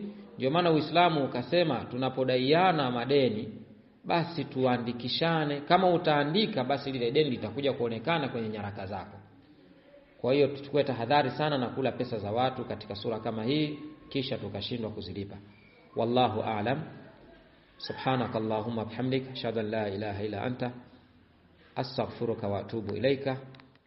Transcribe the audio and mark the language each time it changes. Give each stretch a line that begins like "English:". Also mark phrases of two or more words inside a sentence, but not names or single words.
Swahili: Ndio maana Uislamu ukasema tunapodaiana madeni basi tuandikishane. Kama utaandika basi lile deni litakuja kuonekana kwenye nyaraka zako. Kwa hiyo tuchukue tahadhari sana na kula pesa za watu katika sura kama hii kisha tukashindwa kuzilipa.
Arabic: والله أعلم. سبحانك اللهم وبحمدك أشهد أن لا إله إلا أنت أستغفرك وأتوب إليك.